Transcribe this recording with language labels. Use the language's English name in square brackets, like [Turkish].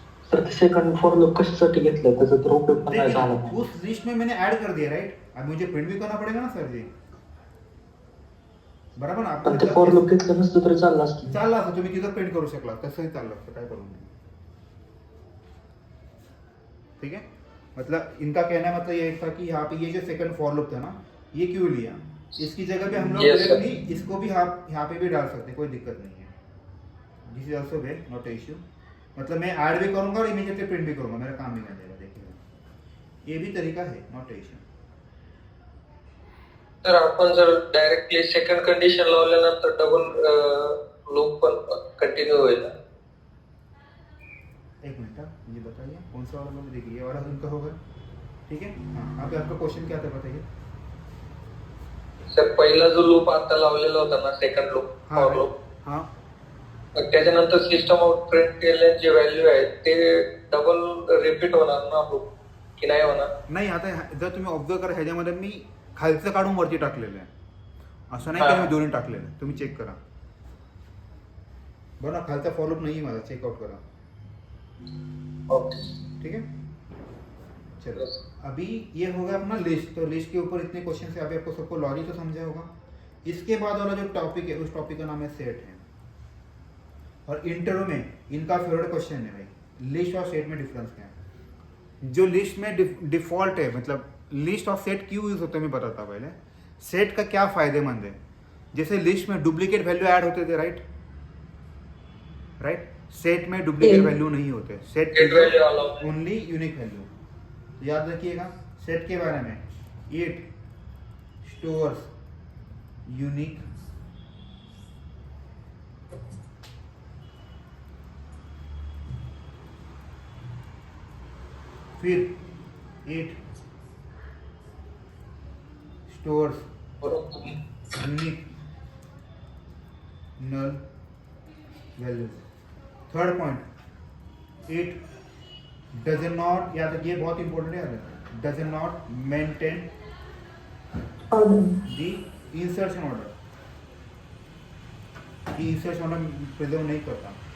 [Marathi] Sir ते second for loop कशासाठी घेतलं त्याचा तर उपयोग पण नाही झाला. [Hindi] देखिए उस लिस्ट में मैंने ऐड कर दिया, राइट। अब मुझे प्रिंट भी करना पड़ेगा ना सर जी, [Marathi] बरोबर ना? पण ते फॉर लूप घेतलं नसतं तरी चाललं असतं. चालला असतं, तुम्ही तिथं प्रिंट करू शकला, तसंही चाललं असतं, काय करू मी? [Hindi] ठीक है, मतलब इनका कहना मतलब ये था कि यहाँ पे ये जो सेकंड फॉर लूप था ना, ये क्यों लिया? इसकी जगह पे हम लोग डायरेक्टली इसको भी यहाँ पे भी डाल सकते, कोई दिक्कत नहीं है। [English] this is also well not issue, [Hindi] मतलब मैं ऐड भी करूंगा और इमीडिएटली प्रिंट भी करूंगा, मेरा काम भी नहीं देगा। देखिए ये भी तरीका है, [English] Not issue. [Marathi] तर आपण जर डायरेक्टली सेकंड कंडिशन लावल्यानंतर डबल लूप पण कंटिन्यू होईल. [Hindi] एक मिनट मुझे बताइए कौन सा वाला लोग? देखिए ये वाला उनका होगा, ठीक है। हाँ, अभी आपका क्वेश्चन क्या था बताइए सर. [Marathi] पहिला जो लूप आता लावलेला होता ना, सेकंड लूप, [Hindi] हाँ [Marathi] फॉर लूप, [Hindi] हाँ, [Marathi] त्याच्यानंतर सिस्टम आउट प्रिंट केलेले जे व्हॅल्यू आहे ते डबल रिपीट होणार ना लूप की नाही होणार? नाही। आता जर तुम्ही ऑब्झर्व करा ह्याच्यामध्ये मी खालचं काढून वरती टाकलेलं आहे, असं नाही की मी दोन्ही टाकलेलं आहे, तुम्ही चेक करा बरं ना, खालचा फॉलोअप नाही माझा, चेकआउट करा। ओके, [Hindi] ठीक है, चलो अभी ये होगा अपना लिस्ट। तो लिस्ट के ऊपर इतने क्वेश्चन है, अभी आपको सबको लॉजिक तो समझा होगा। इसके बाद वाला जो टॉपिक है उस टॉपिक का नाम है सेट है, और इंटरव्यू में इनका फेवरेट क्वेश्चन है भाई, लिस्ट और सेट में डिफरेंस क्या है? जो लिस्ट में डिफॉल्ट है, मतलब लिस्ट और सेट क्यों यूज होते हैं मैं बताता पहले। सेट का क्या फायदेमंद है? जैसे लिस्ट में डुप्लीकेट वैल्यू ऐड होते थे, राइट, सेट में डुप्लीकेट वैल्यू नहीं होते, [English] Set only unique value. [Hindi] याद रखिएगा सेट के बारे में, [English] it stores unique [Hindi] फिर इट [English] stores [Marathi] बरोबर. [English] Unique null values. Third point, it does not, [Hindi] याद रखिए बहुत इंपॉर्टेंट है, [English] Does not maintain order. The insertion order, [Hindi] कि इंसर्शन ऑर्डर प्रिजर्व नहीं करता.